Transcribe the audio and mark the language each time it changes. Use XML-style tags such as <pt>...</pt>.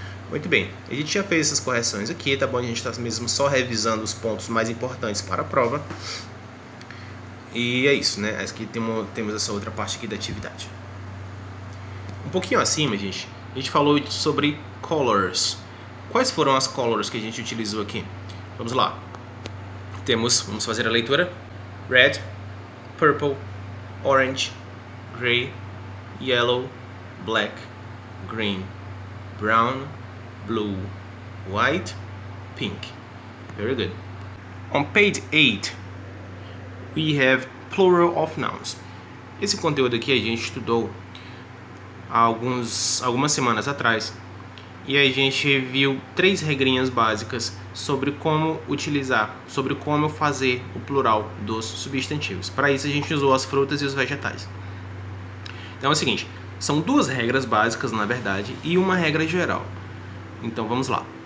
<pt>Muito bem, a gente já fez essas correções aqui, tá bom? A gente está mesmo só revisando os pontos mais importantes para a prova. E é isso, né? Aqui temos essa outra parte aqui da atividade. Um pouquinho acima, gente, a gente falou sobre colors. Quais foram as colors que a gente utilizou aqui? Vamos lá. Vamos fazer a leitura.</pt> <en>Red, purple, orange, gray, yellow, black, green, brown, blue, white, pink. Very good. On page 8, we have plural of nouns.</en> <pt>Esse conteúdo aqui a gente estudou algumas semanas atrás e a gente viu 3 regrinhas básicas sobre como utilizar, sobre como fazer o plural dos substantivos. Para isso a gente usou as frutas e os vegetais. Então é o seguinte, são 2 regras básicas na verdade e uma regra geral. Então vamos lá.</pt>